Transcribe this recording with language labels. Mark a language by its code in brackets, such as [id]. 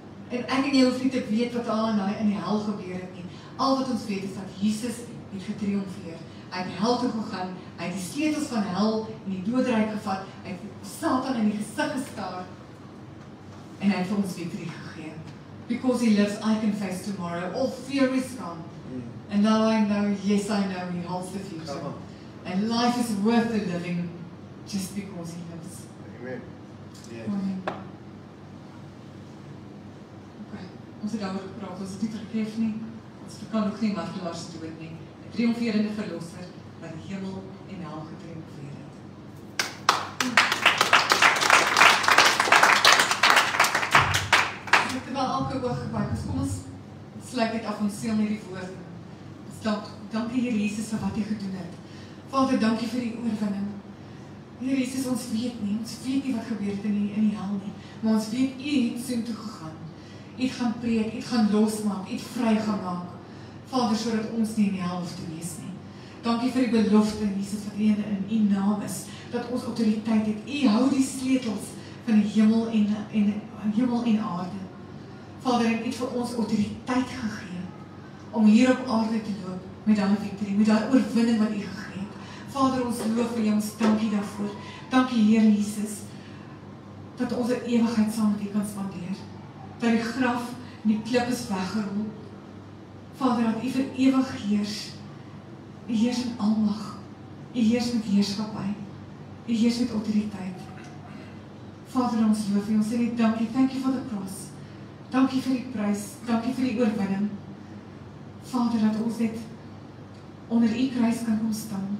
[af] En ek en jy hoef nie te weet wat al in die hel gebeur het nie. Al wat ons weet is dat Jesus het getriomfeer. Hy het hel toe gegaan, hy het die sleutels van hel en die doderyk gevat, hy het Satan in die gesig gestaar en hy het vir ons victory gegee. [en] Because he lives, I can face tomorrow. All fear is gone. And now I know, yes I know, he holds the future. And life is worth the living just because he lives. Amen. Yes. Amen. [af] Okay. Ons het daaroor gepraat, ons het nie vergeef nie, ons kan ook nie martelaars dood nie. 'n Triomferende verlosser wat die hemel en hel getriomfeer het. Terwyl elke oog gebuig is, kom ons sluit dit af, ons seël met die woord. Dankie Here Jesus vir wat U gedoen het. Vader, dankie vir die oorwinning. Here Jesus, ons weet nie wat gebeur het in die hel nie, maar ons weet U het soontoe gegaan. U het gaan preek, U het gaan losmaak, U het vrygemaak. Vader, sodat ons nie in die hel hoef te wees nie. Dankie vir die belofte, Jesus, wat in U naam is, dat ons autoriteit het. U hou die sleutels van die hemel en aarde. Vader, en U het vir ons autoriteit gegee om hier op aarde te loop met daai victory, met daai oorwinning wat U gegee het. Vader, ons loof vir ons, dankie daarvoor. Dankie Here Jesus, dat ons 'n ewigheid saam met U kan spandeer. Dat die graf en die klip is weggerol. Vader, dat U vir ewig heers. U heers in almag. U heers met heerskappy. U heers met autoriteit. Vader, ons loof U, ons sê net dankie. [en] Thank you for the cross. [af] Dankie vir die prys. Dankie vir die oorwinning. Vader, dat ons net onder U kruis kan kom staan.